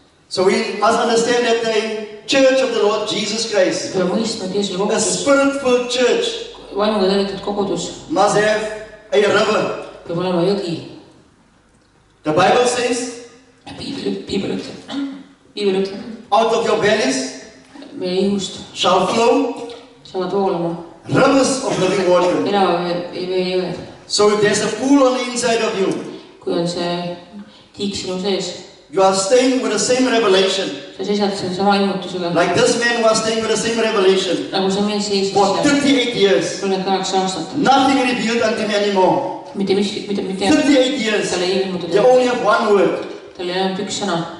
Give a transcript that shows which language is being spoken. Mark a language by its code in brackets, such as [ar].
[en] So we must understand that the church of the Lord Jesus Christ, [et] Peame mõistma, et Jeesuse [en] a [et] kogudus, [en] spirit-filled church, [et] vaimuga täidetud kogudus [en] must have a river. [et] peab olema jõgi. [en] The Bible says, [et] Piibel ütleb, [en] out of your bellies [et] meie ihust [en] shall flow [et] saavad voolama [en] rivers of living water. [et] elava vee jõed. [en] So if there's a pool on the inside of you, [et] Kui on see tiik sinu sees, [en] you are staying with the same revelation. [et] sa seisad selle sama ilmutusega, [en] Like this man was staying with the same revelation [et] nagu see mees seisis [en] for [et] seal [en] 38 years. [et] 38 aastat. [en] Nothing revealed unto me anymore. [et] Mitte miski, mitte [en] 38 years. [et] talle ei [en] You [et] ilmutatud, [en] only have one word. [et] tal ei olnud üks sõna